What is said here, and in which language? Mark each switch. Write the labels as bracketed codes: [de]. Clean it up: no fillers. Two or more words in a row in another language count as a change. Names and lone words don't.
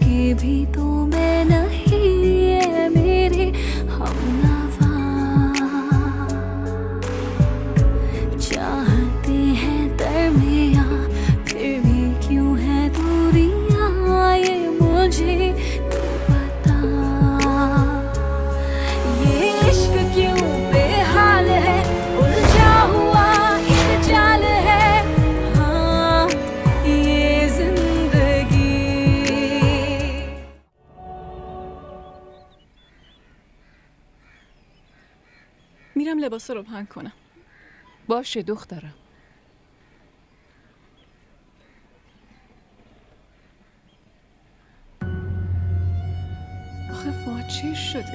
[hi] भी तो मैं नहीं है मेरे हमनवा चाहते हैं दरमियां फिर भी क्यों है दूरियां ये मुझे तो पता ये इश्क क्यों बेहाल है उलझा हुआ एक जाल है हाँ ये जिंदगी [fa] میرم لباس رو پهن کنم. باشه دخترم. آخه فواد چی شده؟